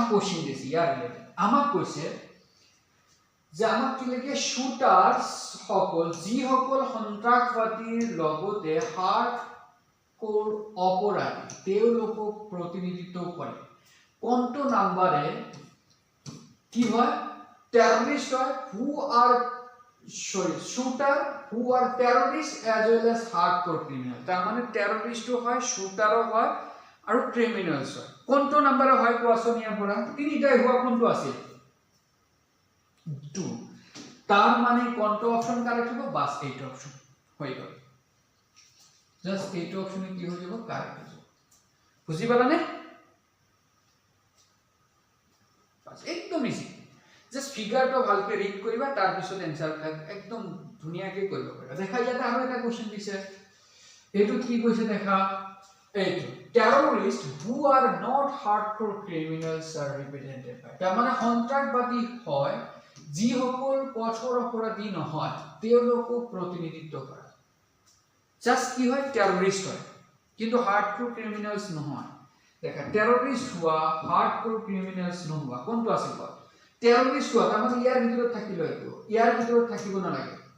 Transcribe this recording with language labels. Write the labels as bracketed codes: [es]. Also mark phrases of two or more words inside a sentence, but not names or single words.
[as] কোশ্চেন দিছে ইয়াৰ ৰিলেটেড আমাক কৈছে যে আমাক কি লাগে শুটারস সকল যি সকল সন্ত্ৰাসবাদীৰ লগতে হাৰ্ডকোৰ অপৰাধী তেওঁলোকক প্ৰতিনিধিত্ব কৰে কোনটো নাম্বাৰে কি হয় টেৰৰিষ্ট হয় [en] who are shooter who are terrorists as well as hardcore criminal [as] তার মানে টেররিস্টও হয় শুটারও হয় আৰু ক্রিমিনালস হয় কোনটো নাম্বারে হয় কোৱাচোন ইয়াৰ পৰা তিনিটাই হোৱা কোনটো আছে 2 তার মানে কোনটো [en] option correct [as] হ'ব বাস এইটো অপশন হৈ গ'ল জাস্ট এইটো অপশনে কি হৈ যাব কারেক্ট হৈ যাব বুজি পালানে বাস একদম [en] easy just [as] ফিগাৰটো ভালকে ৰিড কৰিবা তাৰ পিছত এনসার একদম ধুনিয়াকে কৰিব পাৰিবা দেখা ইয়াতে আৰু এটা কোশ্চেন দিছে এইটো কি কৈছে দেখা এইটো [en] terrorists who are not hardcore criminals are represented by [as] তাৰ মানে সন্ত্ৰাসবাদী হয় যিসকল কঠোৰ অপৰাধী নহয় তেওঁলোকক প্ৰতিনিধিত্ব কৰে জাস্ট কি হয় টেৰৰিষ্ট হয় কিন্তু [en] hardcore criminals [as] নহয় দেখা টেৰৰিষ্ট হোৱা [en] hardcore criminals [as] নোহোৱা কোনটো আছে কোৱা টেৰৰিষ্ট হোৱা তাৰ মানে ইয়াৰ ভিতৰত থাকিব এইটো ইয়াৰ ভিতৰত থাকিব নালাগে